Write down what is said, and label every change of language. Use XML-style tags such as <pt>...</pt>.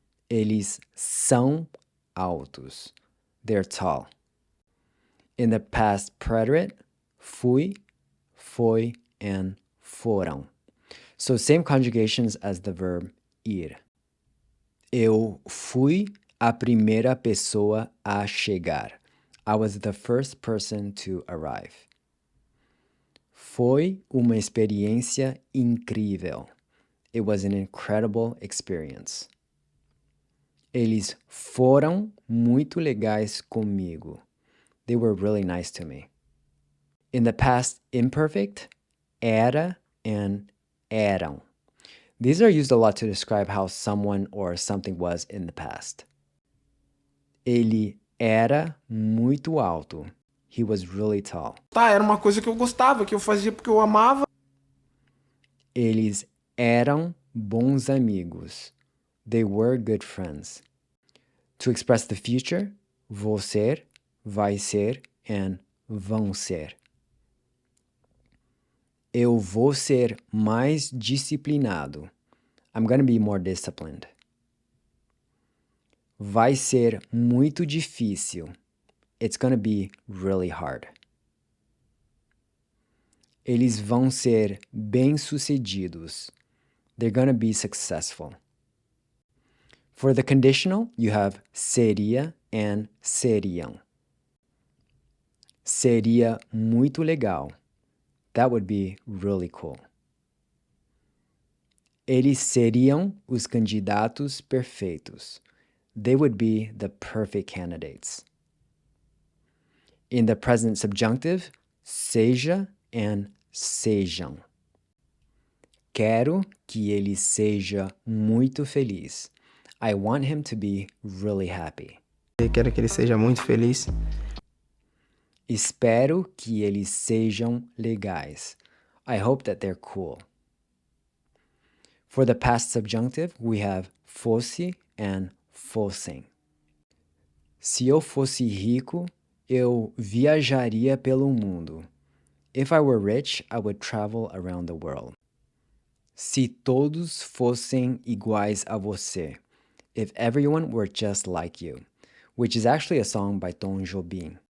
<pt>Eles são altos.</pt> <en>They're tall. In the past preterite, fui, foi, and foram. So same conjugations as the verb ir.</en> <pt>Eu fui a primeira pessoa a chegar.</pt> <en>I was the first person to arrive.</en> <pt>Foi uma experiência incrível.</pt> <en>It was an incredible experience.</en> <pt>Eles foram muito legais comigo.</pt> <en>They were really nice to me. In the past imperfect, era and eram. These are used a lot to describe how someone or something was in the past.</en> <pt>Ele era muito alto.</pt> <en>He was really tall.</en> <pt>Tá, era uma coisa que eu gostava, que eu fazia porque eu amava. Eles eram bons amigos.</pt> <en>They were good friends. To express the future, vou ser, vai ser, and vão ser.</en> <pt>Eu vou ser mais disciplinado.</pt> <en>I'm going to be more disciplined.</en> <pt>Vai ser muito difícil.</pt> <en>It's going to be really hard.</en> <pt>Eles vão ser bem-sucedidos.</pt> <en>They're going to be successful. For the conditional, you have seria and seriam.</en> <pt>Seria muito legal.</pt> <en>That would be really cool.</en> <pt>Eles seriam os candidatos perfeitos.</pt> <en>They would be the perfect candidates. In the present subjunctive, seja and sejam.</en> <pt>quero que ele seja muito feliz.</pt> <en>I want him to be really happy.</en> <pt>Eu quero que ele seja muito feliz. Espero que eles sejam legais.</pt> <en>I hope that they're cool. For the past subjunctive, we have fosse and fossem.</en> <pt>Se eu fosse rico, eu viajaria pelo mundo.</pt> <en>If I were rich, I would travel around the world.</en> <pt>Se todos fossem iguais a você.</pt> <en>If everyone were just like you. Which is actually a song by Tom Jobim.</en>